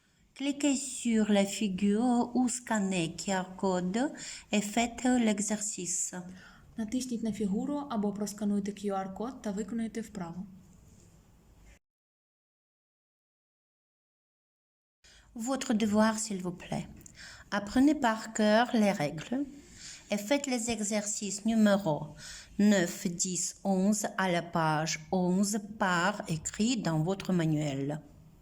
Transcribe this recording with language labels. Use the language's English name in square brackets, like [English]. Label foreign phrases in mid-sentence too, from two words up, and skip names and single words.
[French] Cliquez sur la figure ou scannez QR code et faites l'exercice. [Ukrainian] Натисніть на фігуру або проскануйте QR-код та виконуйте вправу. [French] Votre devoir, s'il vous plaît. Apprenez par cœur les règles et faites les exercices numéro 9, 10, 11 à la page 11 par écrit dans votre manuel.